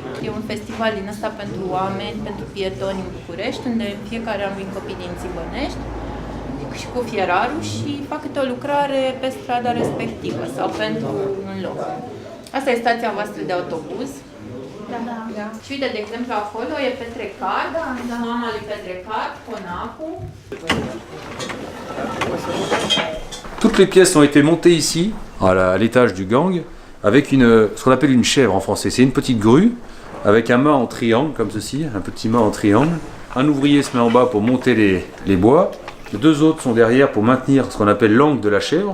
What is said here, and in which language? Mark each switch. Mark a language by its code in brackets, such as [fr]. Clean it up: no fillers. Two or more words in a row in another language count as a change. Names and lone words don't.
[ro] E un festival din ăsta pentru oameni, pentru pietoni în București, unde în fiecare an vin copii din Țibănești și cu fierarul și fac câte o lucrare pe strada respectivă sau pentru un loc. Asta e stația voastră de autobuz. Da. Și uite, de exemplu, acolo e Petrecar, mama lui Petrecar, conacul. [fr] Toutes les pièces ont été montées ici, à l'étage du gang, avec ce qu'on appelle une chèvre en français. C'est une petite grue avec un mât en triangle, comme ceci, un petit mât en triangle. Un ouvrier se met en bas pour monter les bois. Les deux autres sont derrière pour maintenir ce qu'on appelle l'angle de la chèvre.